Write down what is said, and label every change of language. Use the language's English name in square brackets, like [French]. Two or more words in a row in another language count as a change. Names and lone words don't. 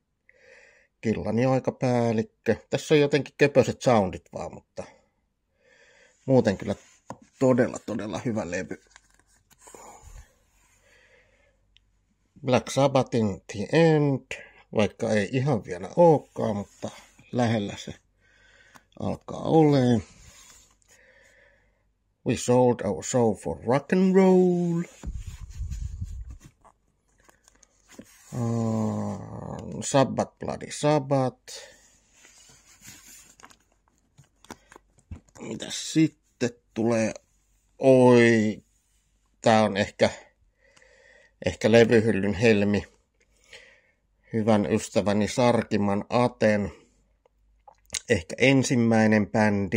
[Finnish] Killani aikapäällikkö. Tässä on jotenkin köpöiset soundit vaan, mutta muuten kyllä todella hyvä levy. Black Sabbathin The End, vaikka ei ihan vielä olekaan, mutta lähellä se alkaa olemaan. [English] We sold our soul for rock and roll. Sabbath Bloody Sabbath. [Finnish] Mitäs sitten tulee? Tää on ehkä levyhyllyn helmi. Hyvän ystäväni Sarkiman Aten. Ehkä ensimmäinen bändi.